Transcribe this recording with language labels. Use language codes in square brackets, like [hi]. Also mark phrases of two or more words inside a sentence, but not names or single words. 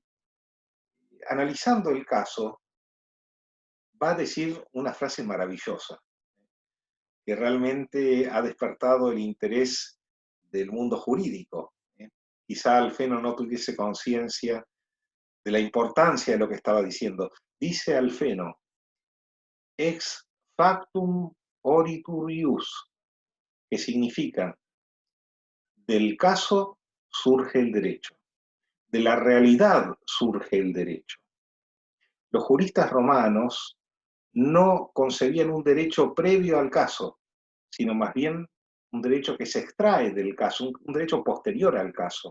[es] Analizando el caso, va a decir una frase maravillosa, que realmente ha despertado el interés del mundo jurídico. Quizá Alfeno no tuviese conciencia de la importancia de lo que estaba diciendo. [la] Dice Alfeno, ex factum oritur ius, [es] que significa, del caso surge el derecho, de la realidad surge el derecho. Los juristas romanos no concebían un derecho previo al caso, sino más bien un derecho que se extrae del caso, un derecho posterior al caso.